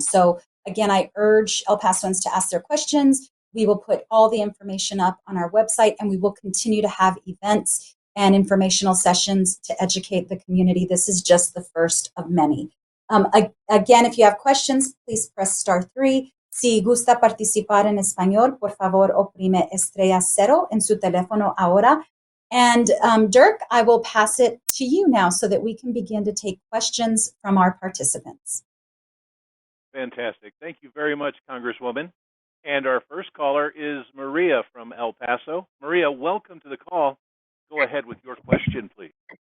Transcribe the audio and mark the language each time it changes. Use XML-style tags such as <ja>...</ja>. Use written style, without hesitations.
<en>So again, I urge El Pasoans to ask their questions. We will put all the information up on our website, and we will continue to have events and informational sessions to educate the community. This is just the first of many. Again, if you have questions, please press *3.</en> <es>Si gusta participar en español, por favor, oprime *0 en su teléfono ahora.</es> <en>And Dirk, I will pass it to you now so that we can begin to take questions from our participants. Fantastic. Thank you very much, Congresswoman. And our first caller is Maria from El Paso. Maria, welcome to the call. Go ahead with your question, please.</en>